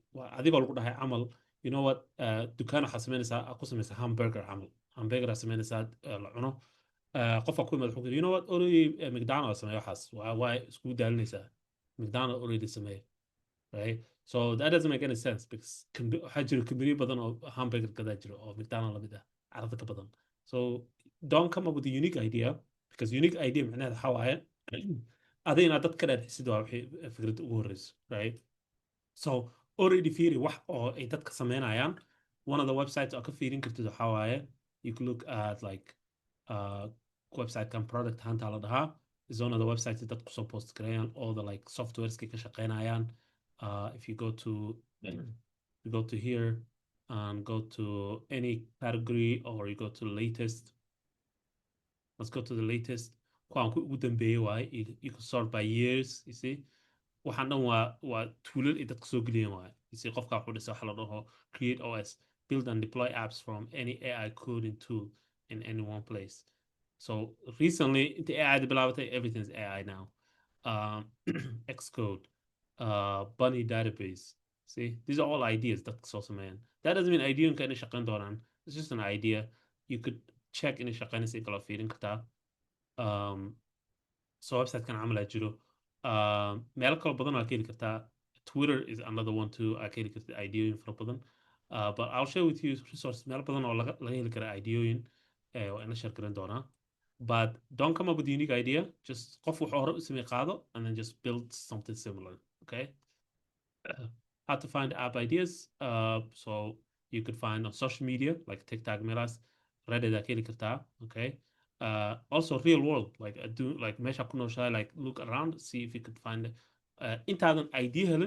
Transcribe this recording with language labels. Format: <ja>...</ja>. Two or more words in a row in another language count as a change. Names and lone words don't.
<so>adigoo lagu dhahay camal</so> <en>you know what,</en> <so>dukaan waxaa samaynaysaa ku samaysa hamburger camal, hamburger aa samaynaysaa la cuno, qofka ku imaad wuxuu</so> <en>you know what already</en> <so>McDonald's sameeyo waxaas waa isku daalinaysaa McDonald's already sameeyo, right?</so> <en>So that doesn't make any sense because</en> <so>waxaa jiro company badan oo hamburger gadaa jiro oo McDonald's lamid ah carada ka badan.</so> <en>So don't come up with a unique idea because unique idea</en> <so>macnaheed waxaa waaye adiga inaad dad ka dhaadhisid waa wixii fikradda ugu horeyso,</so> <en>right? So already</en> <so>fiiri wax oo ay dadka sameynayaan.</so> <en>One of the websites</en> <so>oo ka fiirin kartid waxaa waaye</so> <en>you can look at like website kan product hunter</en> <so>la dhahaa</so> <en>is one of the websites that</en> <so>dadku soo post gareeyaan</so> <en>all the like softwares</en> <so>ka shaqeynayaan.</so> <en>If you go to here and go to any category or you go to latest, let's go to the latest.</en> <so>kuwaan ku ugu dambeeyey waaye</so> <en>you can sort by years, you see.</en> <so>waxaan dhan waa toolal ay dadka soo geliyeen waaye,</so> <en>you see.</en> <so>qofka wuxuu dhisa waxa la dhaho</so> <en>create OS, build and deploy apps from any AI coding tool in any one place. So recently the AI bilaabatay, everything's AI now. Xcode, Bunny database. See, these are all ideas that so man. That doesn't mean idea</en> <so>in shaqeyn doonaan.</so> <en>It's just an idea. You could check</en> <so>in shaqeynaysa kala fiirin kartaa. So website kan camal aa jiro. Meel kala badan aa ka heli kartaa.</so> <en>Twitter is another one too.</en> <so>aa ka heli kartaa ideoyin fara badan.</so> <en>But I'll share with you resources</en> <so>meel badan oo laga heli karaa ideoyin oo ina share garan doonaa.</so> <en>But don't come up with a unique idea. Just</en> <so>qof wuxuu hore u samey qaado</so> <en>and then just build something similar. Okay. How to find app ideas. So you could find on social media like TikTok, Melas, Reddit,</en> <so>akeli karta.</so> <en>Okay. Also real world, like do like</en> <so>mesha kuno shay,</so> <en>like look around, see if you could find an idea helen.</en>